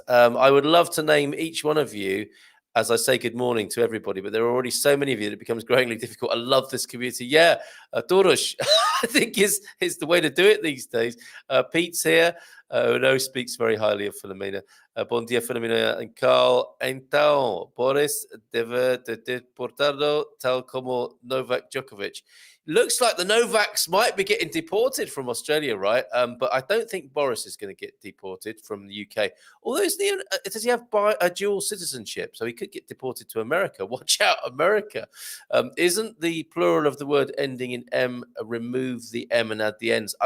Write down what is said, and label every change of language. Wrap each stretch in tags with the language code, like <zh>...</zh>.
<en>I would love to name each one of you as I say good morning to everybody, but there are already so many of you that it becomes growingly difficult. I love this community. Yeah, Doros, I think is the way to do it these days. Pete's here, who speaks very highly of Filomena.</en> <pt>Bom dia, Filomena</pt> <en>and</en> <pt>Carl. Então, Boris deve deportado tal como Novak Djokovic.</pt> <en>Looks like the Novaks might be getting deported from Australia, right? But I don't think Boris is going to get deported from the UK. Although, does he have a dual citizenship? So he could get deported to America. Watch out, America. Isn't the plural of the word ending in M, remove the M and add the N's?</en>